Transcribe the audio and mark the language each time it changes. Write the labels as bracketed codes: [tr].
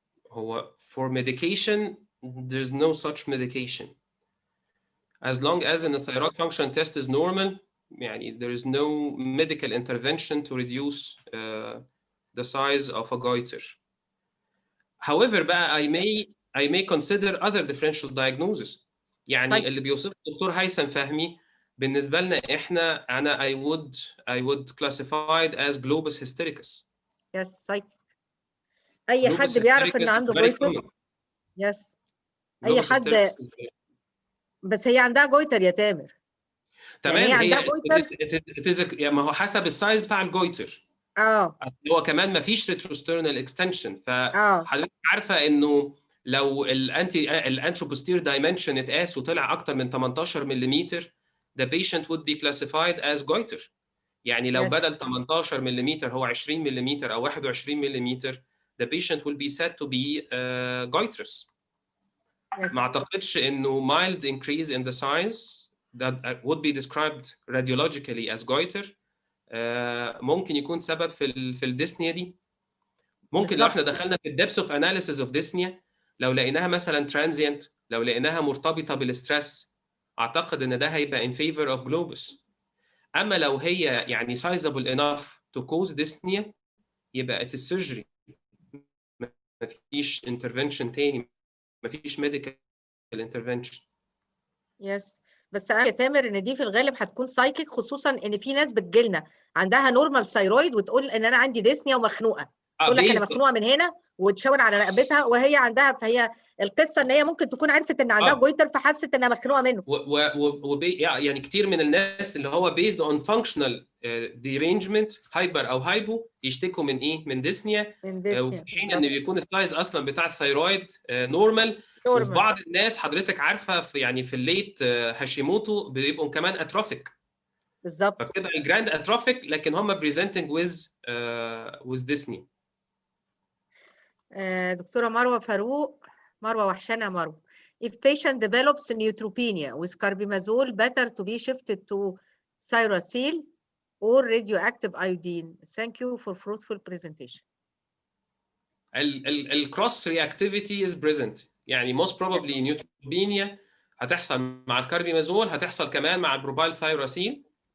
[en] هو for medication there's no such medication. As long as the thyroid function test is normal يعني there is no medical intervention to reduce the size of a goiter. However بقى I may consider other differential diagnosis. [ar] يعني اللي بيوصفه الدكتور هيثم فهمي بالنسبة لنا احنا [en] I would classify it as globus hystericus. [ar] Yes, اي حد بيعرف ان عنده جويتر. يس اي حد، بس هي عندها جويتر يا تامر. تمام، يعني هي عندها جويتر. يعني ما هو حسب السايز بتاع الجويتر. هو كمان ما فيش ريتروسترنال اكستنشن، فحضرتك عارفه انه لو الانتروبوستير دايمنشن اتقاس وطلع اكتر من 18 ملم [en] the patient would be classified as goiter. [ar] يعني لو بدل 18 ملم هو 20 ملم او 21 ملم [en] the patient will be said to be goitrous. [ar] ما اعتقدش انه [en] mild increase in the size that would be described radiologically as goiter [ar] ممكن يكون سبب في الديسنيا دي. ممكن لو احنا دخلنا في الدبس اوف اناليسيس اوف ديسنيا لو لقيناها مثلا ترانزيانت، لو لقيناها مرتبطه بالستريس، اعتقد ان ده هيبقى [en] in favor of globus. [ar] اما لو هي يعني [en] sizable enough to cause dyspnea يبقى it is surgery، مفيش intervention تاني، مفيش medical intervention. يس [ar] بس يا تامر ان دي في الغالب هتكون سايكيك، خصوصا ان في ناس بتجيلنا عندها نورمال ثايرويد وتقول ان انا عندي ديسنيا ومخنوقه، تقول لك انا مخنوقه من هنا وتشاور على رقبتها وهي عندها، فهي القصه ان هي ممكن تكون عرفت ان عندها جويتر فحست انها مخنوقه منه. يعني كتير من الناس اللي هو [en] based on functional derangement [ar] هايبر او هايبو يشتكوا من ايه؟ من ديسنيا، وفي حين ان بيكون السايز اصلا بتاع الثايرويد نورمال. وفي بعض الناس حضرتك عارفه في يعني في الليت هاشيموتو بيبقوا كمان اتروفيك بالظبط، فبتبقى الجراند اتروفيك لكن هم بريزنتنج with ديسني. دكتوره مروه فاروق، مروه وحشانه مروه. [en] If patient develops neutropenia with carbimazole, better to be shifted to ThyroAlex or radioactive iodine. Thank you for fruitful presentation. الكروس reactivity is present, [ar] يعني [en] most probably [ar] نيوتروبينيا هتحصل مع الكاربيمازول، هتحصل كمان مع البروبايل ثايروسين.